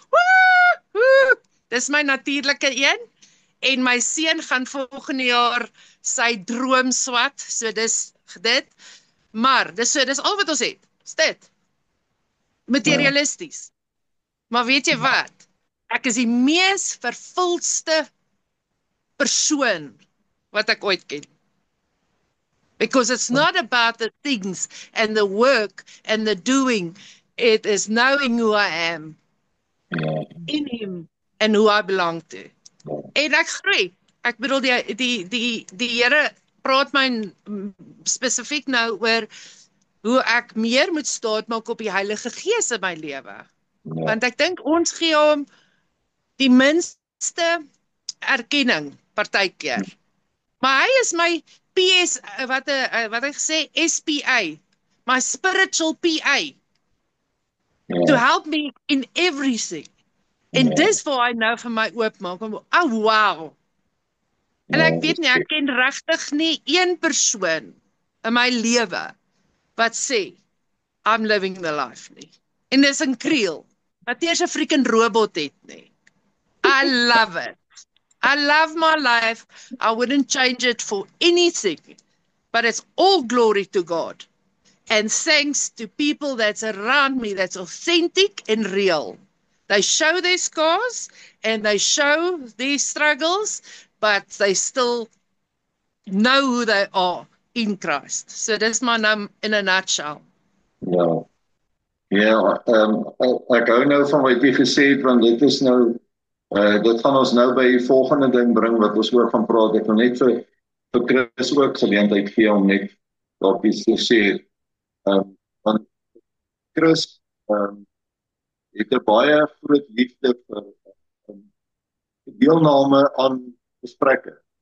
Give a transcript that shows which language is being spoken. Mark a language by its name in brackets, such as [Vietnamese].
[Afrikaans] Woehoe! Dis my natuurlike een. En my seun gaan volgende jaar sy droom swat. So dis dit. Maar dis al wat ons het. Dis dit. Materialisties. Maar weet jy wat? Ek is die mees vervuldste persoon wat ek ooit ken. [English] Because it's not about the things and the work and the doing. It is knowing who I am in him and who I belong to. [Afrikaans] En ek groei. Ek bedoel die Here praat my spesifiek nou oor hoe ek meer moet staatmaak op die Heilige Gees in my lewe. Want ek dink ons gee hom die minste erkenning partykeer. Maar hy is my PS wat hy gesê SPA, [English] my spiritual PA. To help me in everything. [Afrikaans] En dis waar hy nou vir my oopmaak. Oh wow. En ek weet nie, ek ken regtig nie een persoon in my lewe wat sê [English] I'm living the life [Afrikaans] nie. En dis 'n kriel wat eers 'n freaking robot het nie. [English] I love it. I love my life. I wouldn't change it for anything. But it's all glory to God. And thanks to people that's around me that's authentic and real. They show their scars and they show their struggles, but they still know who they are in Christ. So that's my name in a nutshell. [Afrikaans] Ja, ek hou nou van wat jy gesê het, want dit is nou dit gaan ons nou by die volgende ding bring wat ons oor gaan praat. Ek wil net vir Chris ook geleentheid gee om net daarop iets te sê. Want Chris het 'n baie groot liefde vir deelname aan gesprekke.